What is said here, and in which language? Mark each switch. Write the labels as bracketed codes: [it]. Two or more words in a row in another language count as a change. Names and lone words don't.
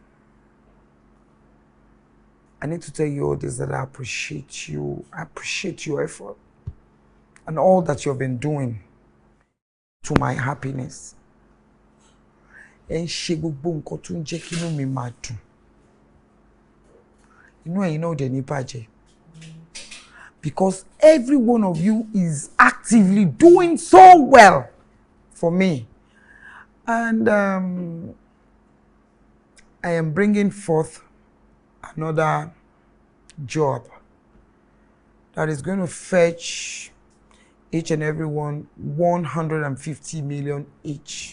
[en] I need to tell you all this, that I appreciate you. I appreciate your effort and all that you've been doing to my happiness. [yo] And ṣe gbogbo nǹkan tó ń jẹ́ kí inú mi máa dùn. Inú ẹ̀yin náà dẹ̀ ní bàjẹ́. [en] Because every one of you is actively doing so well for me. And I am bringing forth another job that is going to fetch each and every one 150 million each.